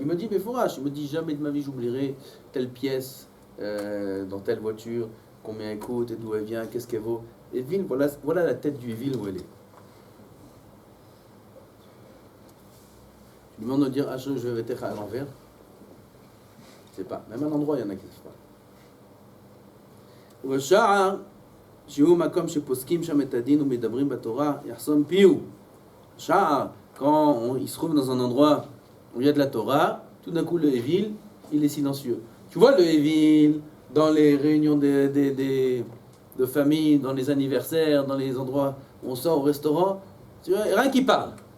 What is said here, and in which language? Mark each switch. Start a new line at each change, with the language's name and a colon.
French: Il me dit, mais fourrage, il me dit, jamais de ma vie j'oublierai telle pièce dans telle voiture, combien elle coûte et d'où elle vient, qu'est-ce qu'elle vaut. Et ville, voilà la tête du Evil où elle est. Tu lui demandes de dire, ah, je vais être à l'envers. Je sais pas, même à un endroit, il y en a qui ne savent pas.
Hebrew: ובשער, שהוא מקום שפוסקים שם את הדין ומדברים בתורה, יחסום פיהו.
French: שער, quand il se trouve dans un endroit où il y a de la Torah, tout d'un coup le Evil, il est silencieux. Tu vois le Evil dans les réunions de famille, dans les anniversaires, dans les endroits où on sort au restaurant, tu vois, rien qui parle.